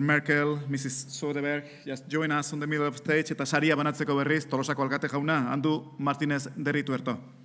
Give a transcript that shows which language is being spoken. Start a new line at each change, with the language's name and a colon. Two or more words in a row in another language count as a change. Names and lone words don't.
English: Merkel, Mrs. Soderberg, just join us on the middle of the stage,
Basque: eta saria banatzeko berriz, Tolosako alkate jauna, Andu Martinez derritu erto.